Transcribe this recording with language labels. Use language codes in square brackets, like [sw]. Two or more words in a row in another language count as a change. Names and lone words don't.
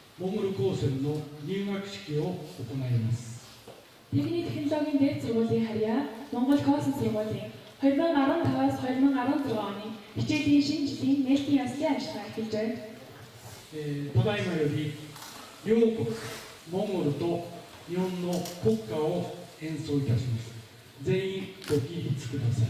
[ja] モンゴル高専の入学式を行います。 [mn] Техникийн технологийн дээд сургуулийн харьяа Монгол Космос сургуулийн 2015-аас 2016 оны хичээлийн шинэ жилийн нээлтийн яслын ажиллагаа эхэлж байна. [ja] ただいまより両国モンゴルと日本の国歌を演奏いたします。全員ご起立ください。